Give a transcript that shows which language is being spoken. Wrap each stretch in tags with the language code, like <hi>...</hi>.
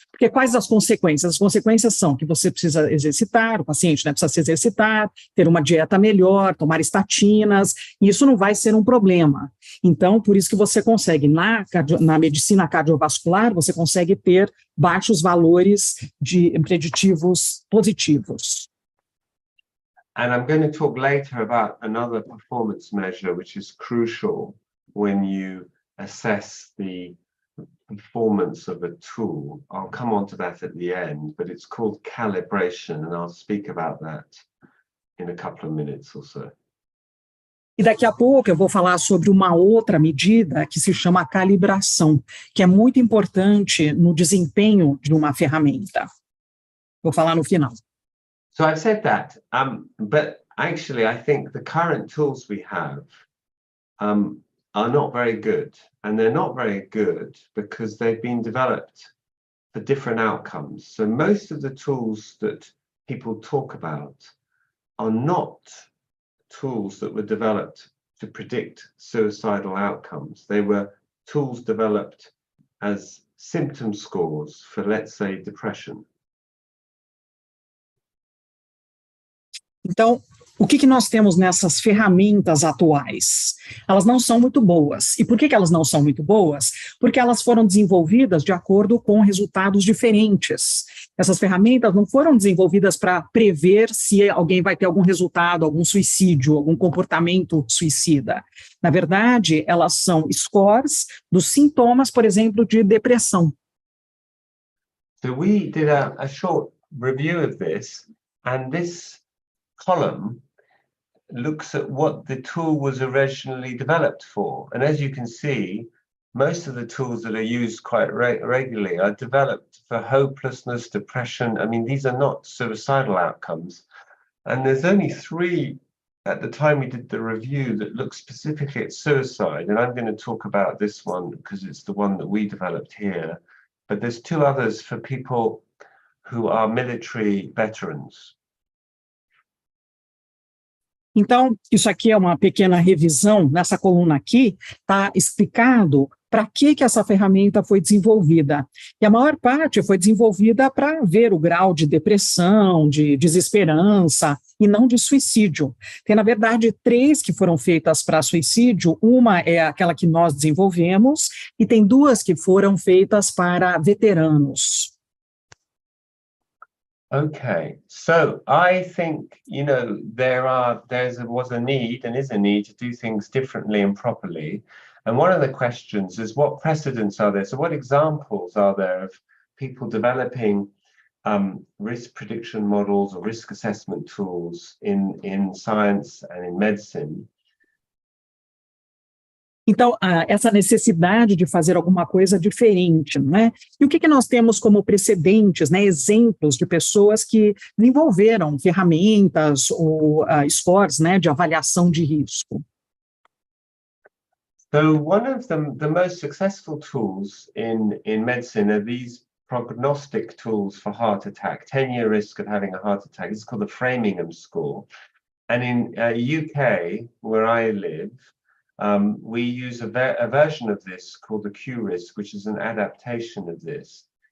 <pt>Porque quais as consequências? As consequências são que você precisa exercitar, o paciente, né, precisa se exercitar, ter uma dieta melhor, tomar estatinas, e isso não vai ser um problema. Então, por isso que você consegue, na medicina cardiovascular, você consegue ter baixos valores de preditivos positivos.</pt> <en>And I'm going to talk later about another performance measure which is crucial when you assess the performance of a tool. I'll come on to that at the end, but it's called calibration, and I'll speak about that in a couple of minutes or so.</en> <pt>E daqui a pouco eu vou falar sobre uma outra medida que se chama calibração, que é muito importante no desempenho de uma ferramenta. Vou falar no final.</pt> <en>So I've said that, but actually I think the current tools we have are not very good, and they're not very good because they've been developed for different outcomes. So most of the tools that people talk about are not tools that were developed to predict suicidal outcomes. They were tools developed as symptom scores for, let's say, depression.</en> <pt>Então, o que nós temos nessas ferramentas atuais? Elas não são muito boas. E por que elas não são muito boas? Porque elas foram desenvolvidas de acordo com resultados diferentes. Essas ferramentas não foram desenvolvidas para prever se alguém vai ter algum resultado, algum suicídio, algum comportamento suicida. Na verdade, elas são scores dos sintomas, por exemplo, de depressão.</pt> <en>So we did a short review of this, and this column looks at what the tool was originally developed for. And as you can see, most of the tools that are used quite regularly are developed for hopelessness, depression. I mean, these are not suicidal outcomes. And there's only 3 at the time we did the review that look specifically at suicide. And I'm going to talk about this one because it's the one that we developed here. But there's 2 others for people who are military veterans.</en> <pt>Então, isso aqui é uma pequena revisão. Nessa coluna aqui está explicado para que essa ferramenta foi desenvolvida. E a maior parte foi desenvolvida para ver o grau de depressão, de desesperança e não de suicídio. Tem, na verdade, 3 que foram feitas para suicídio. Uma é aquela que nós desenvolvemos e tem 2 que foram feitas para veteranos.</pt> <en>Okay, so I think, you know, was a need and is a need to do things differently and properly. And one of the questions is, what precedents are there? So what examples are there of people developing risk prediction models or risk assessment tools in science and in medicine?</en> <pt>Então, essa necessidade de fazer alguma coisa diferente, né? E o que nós temos como precedentes, né? Exemplos de pessoas que desenvolveram ferramentas ou scores, né? De avaliação de risco.</pt> <en>So one of the most successful tools in medicine are these prognostic tools for heart attack, 10-year risk of having a heart attack. It's called the Framingham score. And in UK, where I live, we use a version of this called the Q-risk, which is an adaptation of this.</en>